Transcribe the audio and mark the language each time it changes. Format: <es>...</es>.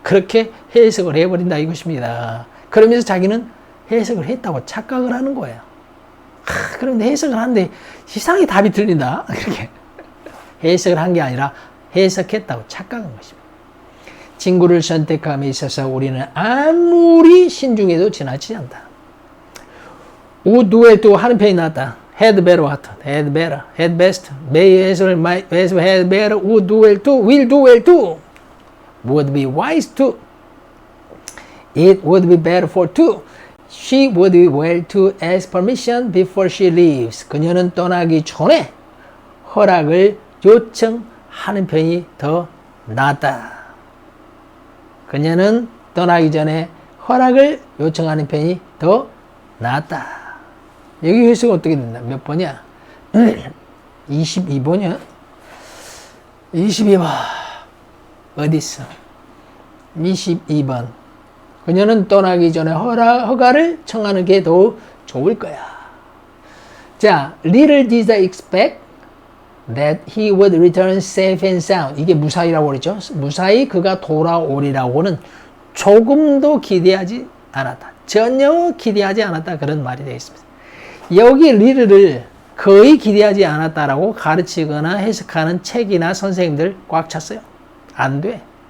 <ko>그렇게 해석을 해버린다 이것입니다. 그러면서 자기는 해석을 했다고 착각을 하는 거예요. 그런데 해석을 하는데 이상하게 답이 틀린다. 그렇게 해석을 한 게 아니라 해석했다고 착각한 것입니다. 친구를 선택함에 있어서 우리는 아무리 신중해도 지나치지 않다.</ko> <en>would do well to</en> <ko>하는 편이 낫다.</ko> <en>had better what? had better, had best, may as well, might as well, had better, would do well to, will do well to, would be wise to, it would be better for to, she would be well to ask permission before she leaves.</en> <ko>그녀는 떠나기 전에 허락을 요청하는 편이 더 낫다. 그녀는 떠나기 전에 허락을 요청하는 편이 더 낫다. 여기 해석은 어떻게 된다? 몇 번이야? 22번이야? 22번. 어디 있어? 22번. 그녀는 떠나기 전에 허가를 청하는 게 더 좋을 거야.</ko> <en>자, little did I expect that he would return safe and sound.</en> <ko>이게 무사히라고 그랬죠. 무사히 그가 돌아오리라고는 조금도 기대하지 않았다. 전혀 기대하지 않았다. 그런 말이 되겠습니다. 여기 little를 거의 기대하지 않았다라고 가르치거나 해석하는 책이나 선생님들 꽉 찼어요. 안 돼.</ko>